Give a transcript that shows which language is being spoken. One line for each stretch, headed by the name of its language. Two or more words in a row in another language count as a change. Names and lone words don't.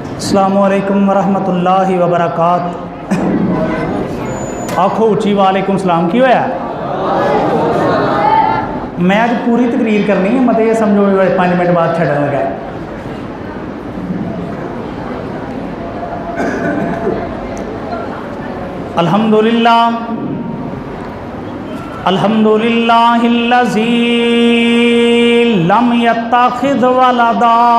Arabic: السلام عليكم ورحمة الله وبركات.
Punjabi: ਆਖੋ ਉੱਚੀ
Arabic: وعليكم السلام.
Punjabi: ਕੀ ਹੋਇਆ? ਮੈਂ ਅੱਜ ਪੂਰੀ ਤਕਰੀਰ ਕਰਨੀ ਹੈ, ਮਤ ਯੇ ਸਮਝੋ 5 ਮਿੰਟ ਬਾਦ ਛੱਡਣ ਲੱਗਾ।
Arabic: الحمد لله الحمد لله الذي لم يتخذ ولدا